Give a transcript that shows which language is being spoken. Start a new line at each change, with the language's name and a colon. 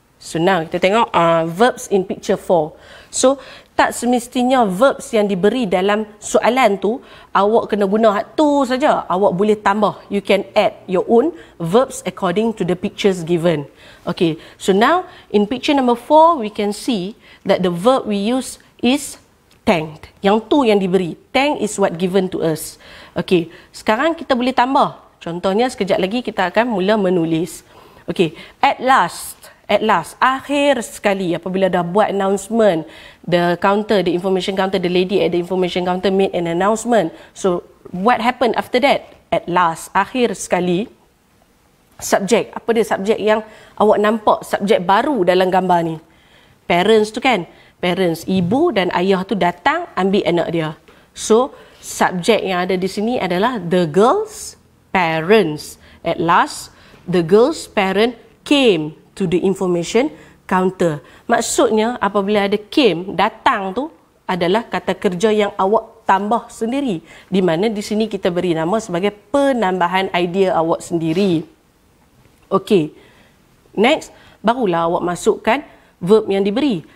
Malay: So now kita tengok
English: verbs in picture 4.
Malay: So tak semestinya verbs yang diberi dalam soalan tu awak kena guna hak tu saja. Awak boleh tambah.
English: You can add your own verbs according to the pictures given. Okay, so now in picture number 4 we can see that the verb we use is thanked.
Malay: Yang tu yang diberi.
English: Thank is what given to us.
Malay: Okay, sekarang kita boleh tambah. Contohnya sekejap lagi kita akan mula menulis.
English: Okay, at last,
Malay: akhir sekali apabila dah buat announcement,
English: the information counter, the lady at the information counter made an announcement. So, what happened after that? At last,
Malay: akhir sekali, subjek. Apa dia subjek yang awak nampak, subjek baru dalam gambar ni? Parents tu kan? Parents, ibu dan ayah tu datang ambil anak dia. So, subjek yang ada di sini adalah
English: the girl's parents. At last, the girl's parent came to the information counter.
Malay: Maksudnya apabila ada came, datang tu adalah kata kerja yang awak tambah sendiri. Di mana di sini kita beri nama sebagai penambahan idea awak sendiri. Okey. Next, barulah awak masukkan verb yang diberi.